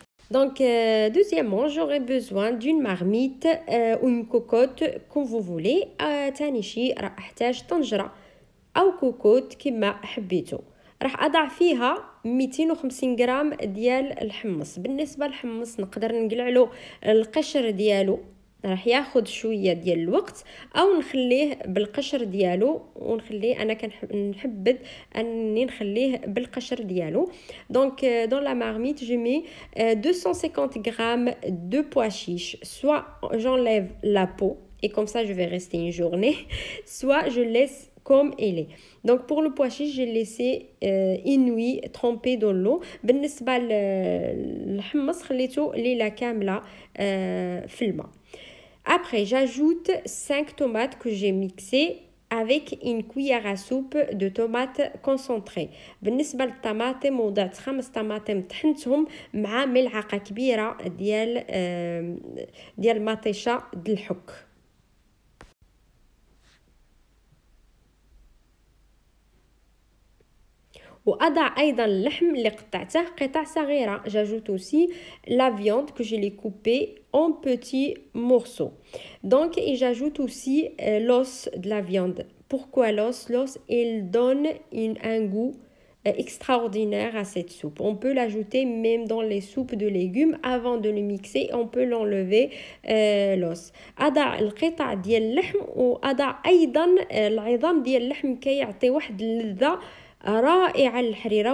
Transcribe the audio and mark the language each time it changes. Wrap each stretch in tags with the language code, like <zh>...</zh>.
<fr>Donc deuxièmement, j'aurai besoin d'une marmite ou une cocotte comme vous voulez.</fr> <ar>تاني شيء راح احتاج طنجرة او كوكوت كما حبيتو. راح اضع فيها 250 غرام ديال الحمص. بالنسبه للحمص نقدر نقلع له القشر ديالو، راح ياخذ شويه ديال الوقت، او نخليه بالقشر ديالو ونخليه. انا كنحبذ اني نخليه بالقشر ديالو.</ar> <fr>دونك dans la marmite je mets 250 grammes de pois chiches. Soit j'enlève la peau et comme ça je vais rester une journée, soit je laisse comme elle est. Donc pour le pois chiche, j'ai laissé une nuit trempé dans l'eau.</fr> <ar>بالنسبة للحمص خليته ليلة كاملة في الماء.</ar> <fr>Après, j'ajoute 5 tomates que j'ai mixées avec une cuillère à soupe de tomates concentrées.</fr> <ar>بالنسبة للطماطم وضعت 5 طماطم طحنتهم مع ملعقة كبيرة ديال مطيشة د الحك. وأضع أيضا اللحم اللي قطعته قطع صغيرة.</ar> <fr>J'ajoute aussi la viande que je l'ai coupée en petits morceaux. Donc et j'ajoute aussi l'os de la viande. Pourquoi l'os? L'os il donne un goût extraordinaire à cette soupe. On peut l'ajouter même dans les soupes de légumes avant de le mixer. On peut l'enlever l'os.</fr> <ar>أضع القطع ديال اللحم وأضع أيضا العظام ديال اللحم كي يعطي واحد اللذة رائعة للحريرة.</ar>